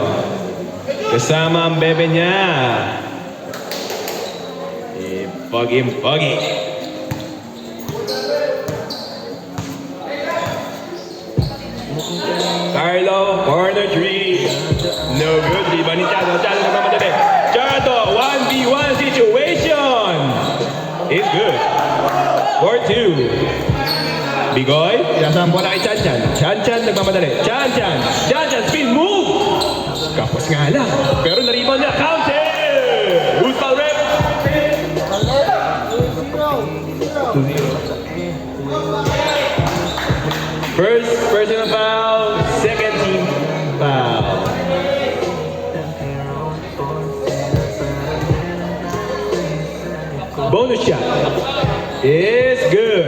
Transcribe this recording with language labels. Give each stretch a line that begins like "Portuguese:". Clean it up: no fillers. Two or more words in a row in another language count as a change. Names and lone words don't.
Filipino: Kasama ang bebe niya. Pogi. Carlo, corner 3.
English: No good.
Filipino: Diba ni Chado? Chado nagmamadali.
English: Chado, 1v1 situation. It's good. 4-2.
Filipino: Bicoy, pinasang bola kay Chanchan. Chanchan nagmamadali. Chanchan
English: spin move.
Filipino: Kapos nga lang. Pero na-rebound niya.
English: Counted. Who's foul rep? 2-0. First personal foul. Second team foul. Bonus shot is good.